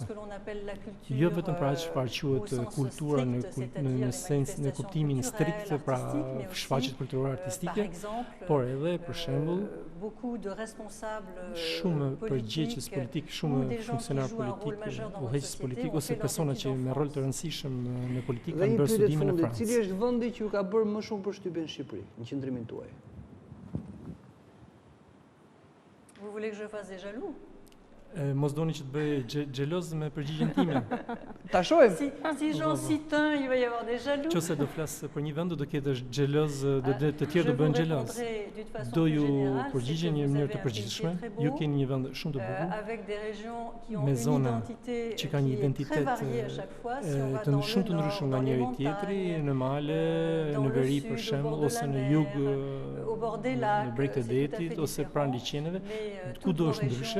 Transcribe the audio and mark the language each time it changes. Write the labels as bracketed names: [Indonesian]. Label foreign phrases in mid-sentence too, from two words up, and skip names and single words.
[Albanian] Jo vetëm pra çfarë quhet kultura në sens në kuptimin strikt pra shfaqjet kulturore artistike, por edhe për shembull shumë përgjegjës politik, shumë funksionar politik, udhëheqës politik ose persona që me rol të rëndësishëm në politikë kanë bërë studime në Francë. Cili është vendi që ju ka bërë më shumë përshtypje në Shqipëri, në qendrimin tuaj? [French] Vous voulez que je fasse des jaloux? [Albanian] Mos doni që të bëj xheloz me përgjigjen time. Ta shohim. [French] Si j'en cite un, il va y avoir des jaloux. [Albanian] Nëse do flas për një vend do ketë xheloz, të tjerë do bëjnë xheloz. Do ju përgjigjen në një mënyrë të përgjithshme. Ju keni një vend shumë të bukur, me zona që kanë një identitet të shumë të ndryshëm nga njëri tjetri, në male, në veri për shembull, ose në jug, në breg të detit, ose pranë liçeneve, kudo është ndryshe.